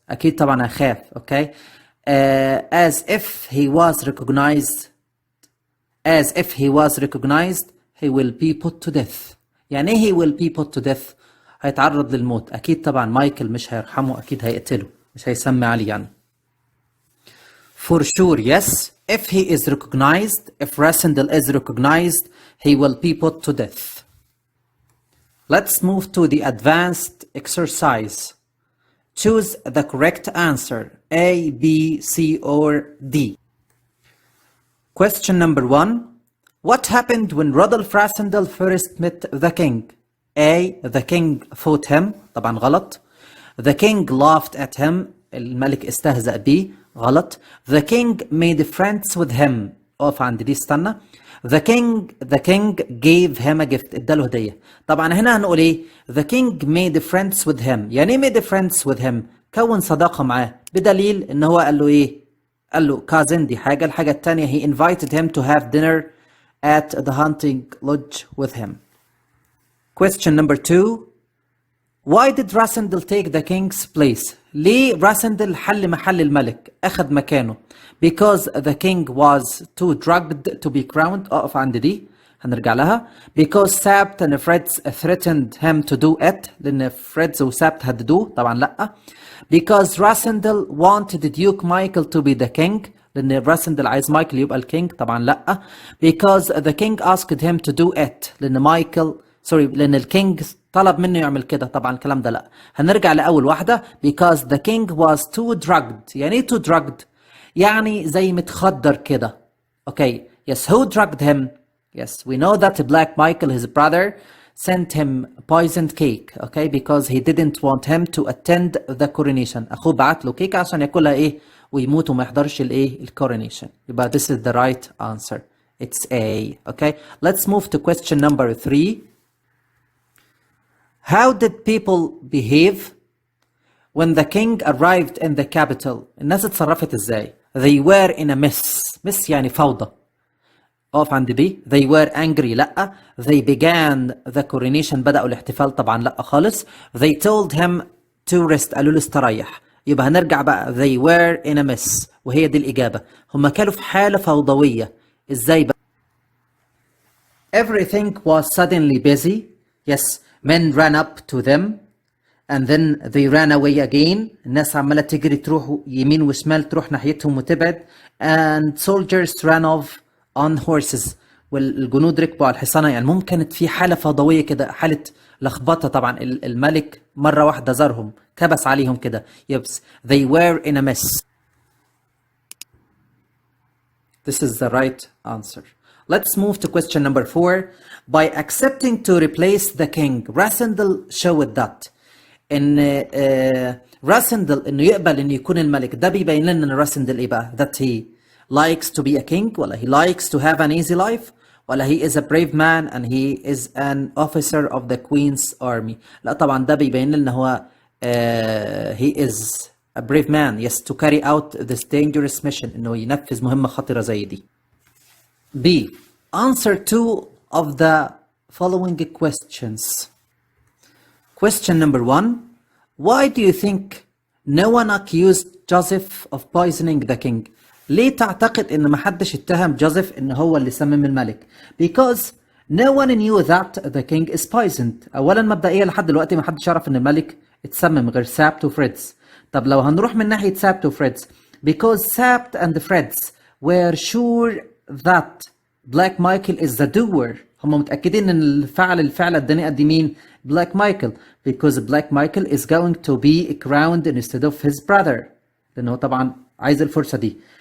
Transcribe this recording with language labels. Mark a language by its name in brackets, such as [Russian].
[Arabic] أكيد طبعا هخاف. Okay. [English] As if he was recognized, he will be put to death. [Arabic] يعني إيه [English] he will be put to death؟ [Arabic] هيتعرض للموت. أكيد طبعا مايكل مش هيرحمه، أكيد هيقتله، مش هيسمي عليه يعني. [English] For sure, yes. If he is recognized, if Rasendell is recognized, he will be put to death. Let's move to the advanced exercise. Choose the correct answer, A, B, C, or D. Question number 1. What happened when Rodolph Rasendell first met the king? A. The king fought him. [Arabic] طبعا غلط. [English] The king laughed at him. [Arabic] الملك استهزأ بيه. غلط. [English] The king made friends with him. [Arabic] اقف عند دي استنى. [English] The king gave him a gift. [Arabic] اداله هدية. طبعا هنا هنقول ايه؟ [English] The king made friends with him. [Arabic] يعني ايه [English] made friends with him؟ [Arabic] كون صداقة معاه. بدليل ان هو قال له ايه؟ قال له cousin دي حاجة. الحاجة التانية [English] he invited him to have dinner at the hunting lodge with him. Question number 2. Why did Rasendell take the king's place? [Arabic] ليه راسندل حل محل الملك؟ أخذ مكانه. [English] Because the king was too drugged to be crowned. [Arabic] أقف عند دي. هنرجع لها. [English] Because Sabt and Freds threatened him to do it. [Arabic] لأن Freds وسابت هددوه. طبعا لأ. [English] Because Rasendell wanted Duke Michael to be the king. [Arabic] لأن راسندل عايز مايكل يبقى الكينج. طبعا لأ. [English] Because the king asked him to do it. [Arabic] لأن الكينج طلب منه يعمل كده. طبعا الكلام ده لا. هنرجع لأول واحدة. [English] Because the king was too drugged. [Arabic] يعني ايه [English] too drugged؟ [Arabic] يعني زي متخدر كده. [English] Okay. Yes, who drugged him? Yes, we know that Black Michael, his brother, sent him poisoned cake. Okay, because he didn't want him to attend the coronation. [Arabic] أخوه بعت له كيكة عشان ياكلها إيه؟ ويموت وما يحضرش الإيه؟ الcoronation. [English] يبقى this is the right answer. It's A. Okay, let's move to question number 3. How did people behave when the king arrived in the capital? [Arabic] الناس اتصرفت ازاي؟ [English] They were in a mess [Arabic] يعني فوضى. اقف عند دي. [English] They were angry لأ. They began the coronation [Arabic] بدأوا الاحتفال طبعا لأ خالص. [English] They told him to rest [Arabic] قالوا له استريح. يبقى هنرجع بقى [English] they were in a mess [Arabic] وهي دي الإجابة. هم كانوا في حالة فوضوية. ازاي بقى؟ [English] Everything was suddenly busy. Yes. Men ran up to them and then they ran away again. [Arabic] الناس عمالة تجري تروح يمين وشمال تروح ناحيتهم وتبعد. And soldiers ran off on horses. والجنود ركبوا على الحصانة. يعني ممكن كانت في حالة فوضوية كده. حالة لخبطة. طبعا الملك مرة واحدة زارهم كبس عليهم كده. [English] Yes, they were in a mess. This is the right answer. Let's move to question number 4. By accepting to replace the king, Rasendell showed that [Arabic] إن Rasendell إنه يقبل إنه يكون الملك. ده بيبين لنا إن Rasendell إيه بقى؟ [English] That he likes to be a king ولا he likes to have an easy life ولا he is a brave man and he is an officer of the queen's army. [Arabic] لا طبعا ده بيبين لنا هو [English] he is a brave man. Yes, to carry out this dangerous mission. [Arabic] إنه ينفذ مهمة خطرة زي دي. B. [English] Answer 2 of the following questions. Question number 1. Why do you think no one accused Joseph of poisoning the king? [Arabic] ليه تعتقد إن محدش اتهم جوزيف إن هو اللي سمم الملك؟ [English] Because no one knew that the king is poisoned. [Arabic] أولا مبدئيا لحد دلوقتي محدش يعرف إن الملك اتسمم غير سابت وفريدز. طب لو هنروح من ناحية سابت وفريدز. [English] Because Sabt and Freds were sure that Black Michael is the doer. [Arabic] هم متأكدين ان الفعل الدنيئة دي مين؟ Black Michael. [English] Because Black Michael is going to be crowned instead of his brother. [Arabic] لأنه طبعا عايز الفرصة دي.